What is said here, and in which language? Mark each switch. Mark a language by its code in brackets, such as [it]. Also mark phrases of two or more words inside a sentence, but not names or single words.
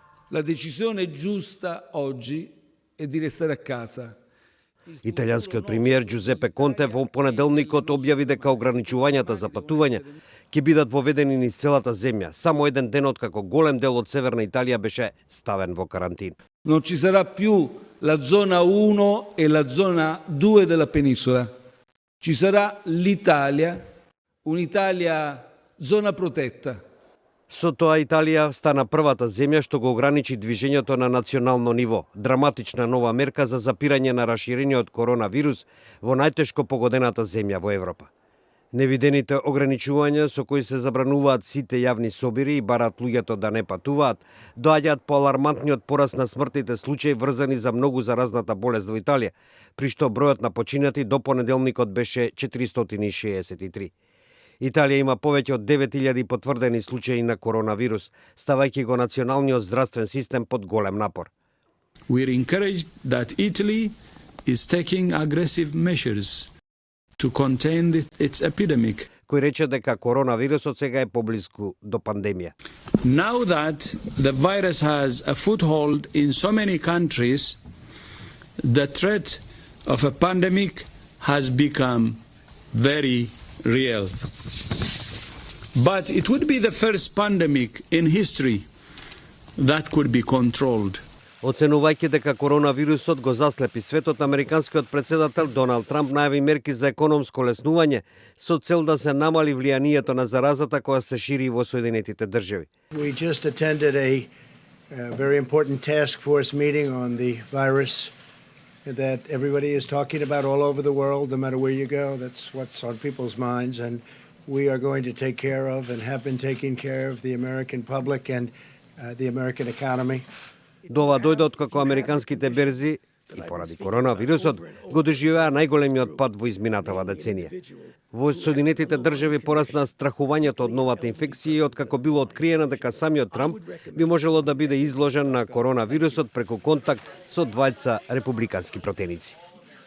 [it] La decisione giusta oggi è di restare a casa. [mk] Италијанскиот премиер Џузепе Конте во понеделникот објави дека ограничувањата за патување ќе бидат воведени низ целата земја, само еден ден откако голем дел од Северна Италија беше ставен во карантин. [it] Non ci sarà più la zona 1 e la zona 2 della penisola. Ci sarà l'Italia, un'Italia zona protetta. [mk] Со тоа Италија стана првата земја што го ограничи движењето на национално ниво. Драматична нова мерка за запирање на раширениот коронавирус во најтешко погодената земја во Европа. Невидените ограничувања со кои се забрануваат сите јавни собири и барат луѓето да не патуваат, доаѓаат по алармантниот пораст на смртните случаи врзани за многу заразната болест во Италија, при што бројот на починати до понеделникот беше 463. Италија има повеќе од 9000 потврдени случаи на коронавирус, ставајќи го националниот здравствен систем под голем напор. [en] We are encouraged that Italy is taking aggressive measures to contain its epidemic. [mk] Кој рече дека коронавирусот сега е поблиску до пандемија. [en] Now that the virus has a foothold in so many countries, the threat of a pandemic has become very real. But it would be the first pandemic in history that could be controlled. [mk] Оценувајќи дека коронавирусот го заслепи светот, американскиот председател Доналд Трамп најави мерки за економско леснување со цел да се намали влијанието на заразата која се шири во Соединетите држави. [en] We just attended a very important task force meeting on the virus that everybody is talking about all over the world, no matter where you go. That's what's on people's minds, and we are going to take care of and have been taking care of the American public and the American economy. [mk] До ова дојде откако американските берзи и поради коронавирусот го доживеа најголемиот пад во изминатава деценија. Во Соединетите држави порасна страхувањето од новата инфекција и откако било откриено дека самиот Трамп би можело да биде изложен на коронавирусот преку контакт со двајца републикански противници.